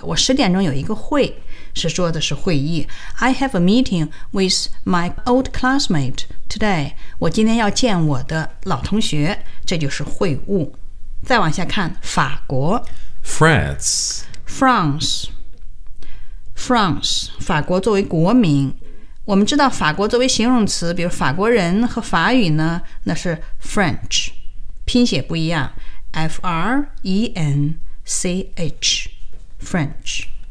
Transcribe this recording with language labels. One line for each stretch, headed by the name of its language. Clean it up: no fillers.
Chinese: 我十点钟有一个会，是说的是会议。
English: I have a meeting with my old classmate today.
Chinese: 我今天要见我的老同学，这就是会晤。再往下看，法国。
English: France. France. France.
Chinese: 法国作为国民。我们知道法国作为形容词，比如法国人和法语呢，那是 French， 拼写不一样 ，French， French。